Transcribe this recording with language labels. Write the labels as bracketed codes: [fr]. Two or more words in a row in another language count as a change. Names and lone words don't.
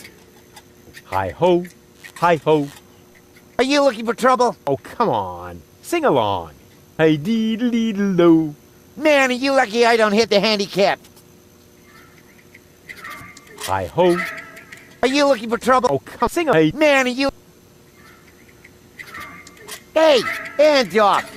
[en] Hi-ho, hi-ho. Are you looking for trouble? Oh, come on. Sing along. Hi-dee-dee-dee-do. Man, are you lucky I don't hit the handicap. Hi-ho. Are you looking for trouble? Oh, come sing. Hey, man, are you... Hey, hands off.